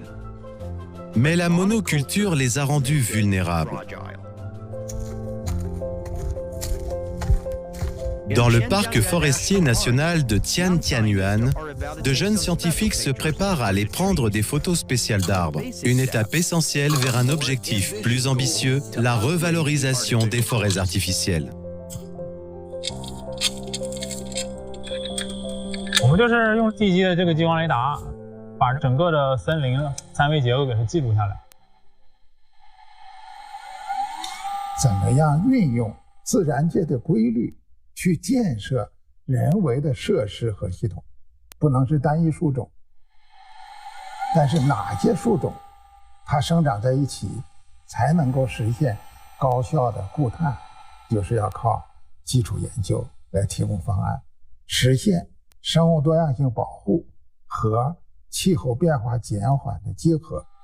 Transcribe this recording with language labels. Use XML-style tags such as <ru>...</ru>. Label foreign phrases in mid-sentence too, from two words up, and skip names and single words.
<fr>Mais la monoculture les a rendus vulnérables. Dans le parc forestier national de Tian Tianyuan, de jeunes scientifiques se préparent à aller prendre des photos spéciales d'arbres. Une étape essentielle vers un objectif plus ambitieux, la revalorisation des forêts artificielles.</fr> <zh>我们就是用地基的这个激光雷达，把整个的森林三维结构给它记录下来。怎么样运用自然界的规律去建设人为的设施和系统？不能是单一树种，但是哪些树种它生长在一起才能够实现高效的固碳，就是要靠基础研究来提供方案，实现生物多样性保护和气候变化减缓的结合。</zh>